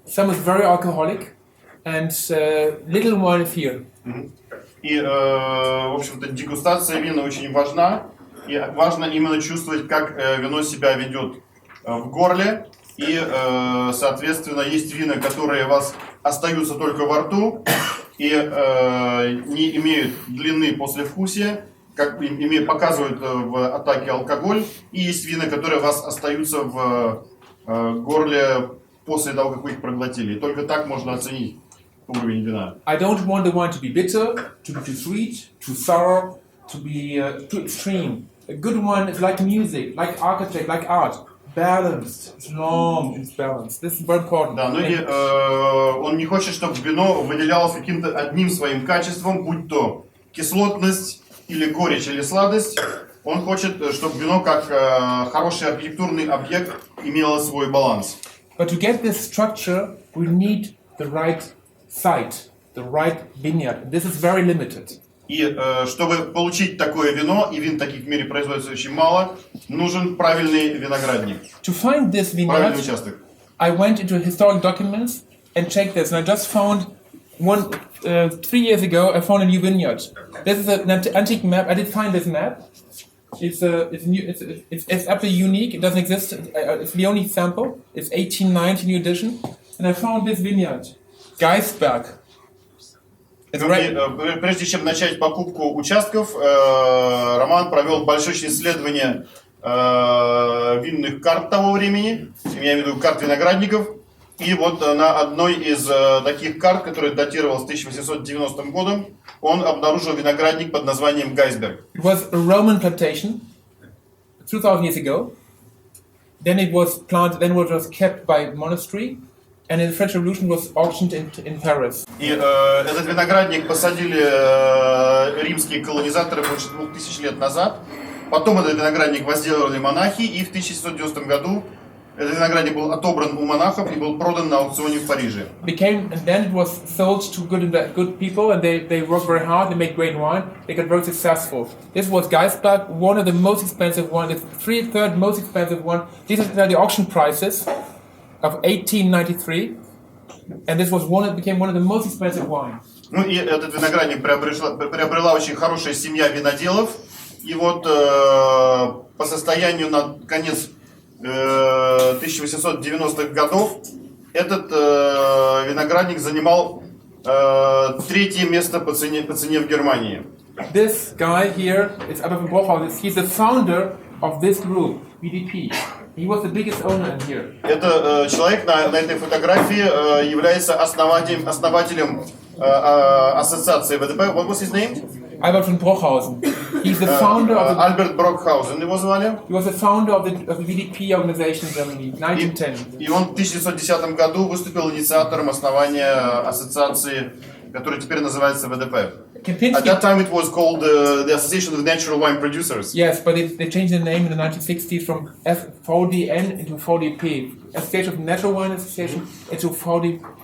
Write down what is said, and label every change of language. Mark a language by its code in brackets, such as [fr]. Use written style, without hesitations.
[en] Some is very alcoholic, and little wine is here. [ru] И, в общем-то, дегустация вина очень важна. И важно именно чувствовать, как вино себя ведет в горле. И, соответственно, есть вина, которые у вас остаются только во рту и не имеют длины послевкусия, как показывают в атаке алкоголь. И есть вина, которые у вас остаются в горле после того, как вы их проглотили. И только так можно оценить уровень вина. [en] I don't want the wine to be bitter, to be too sweet, too sour, to be too extreme. A good wine is like music, like architect, like art. Balanced. It's long, it's balanced. This is very important. [ru] Да, ну и он не хочет, чтобы вино выделялось каким-то одним своим качеством, будь то кислотность, или горечь, или сладость. Он хочет, чтобы вино, как хороший архитектурный объект, имело свой баланс. [en] But to get this structure, we need the right site, the right vineyard. This is very limited. [ru] И чтобы получить такое вино, и вин таких в мире производится очень мало, нужен правильный виноградник, [en] To find this [ru] правильный [en] vineyard, [ru] участок. [en] I went into historic documents and checked this, and I just found 3 years ago. I found a new vineyard. This is an antique map. I did find this map. It's new. It's absolutely unique. It doesn't exist. It's the only sample. It's 1890 new edition, and I found this vineyard, Geisberg. It's [ru] Ну, [en] right. [ru] и, прежде чем начать покупку участков, Роман провел большое исследование винных карт того времени, я имею в виду карт виноградников. И вот на одной из таких карт, которая датировалась 1890 годом, он обнаружил виноградник под названием Гайсберг. [en] It was a Roman plantation 2,000 years ago. Then it was planted. Then it was kept by monastery, and in the French Revolution was auctioned in Paris. [ru] И этот виноградник посадили римские колонизаторы больше 2000 лет назад. Потом этот виноградник возделывали монахи, и в 1790 году этот виноградник был отобран у монахов и был продан на аукционе в Париже. [en] And then it was sold to good people, and they worked very hard. They made great wine. They got very successful. This was Geisberg, one of the most expensive one, the third most expensive one. These are the auction prices of 1893, and this was became one of the most expensive wines. [ru] Ну и этот виноградник приобрела очень хорошая семья виноделов. И вот по состоянию на конец 1890-х годов этот виноградник занимал третье место по цене в Германии. [en] This guy here is Albert von Brockhaus. He's the founder of this group, BDP. He was the biggest owner in here. [ru] Это человек на этой фотографии является основателем ассоциации ВДП. [en] What was his name? Albert von Brockhaus. He's the founder of the, [ru] Альберт Брокхаузен его звали. [en] he was the founder of the BDP organization in Germany, 1910. [ru] И он в 1910 году выступил инициатором основания ассоциации, которая теперь называется ВДП. [en] At Kempinski, that time it was called the Association of Natural Wine Producers. yes, but they changed the name in the 1960s from VDN into VDP, Association of Natural Wine Association, into VD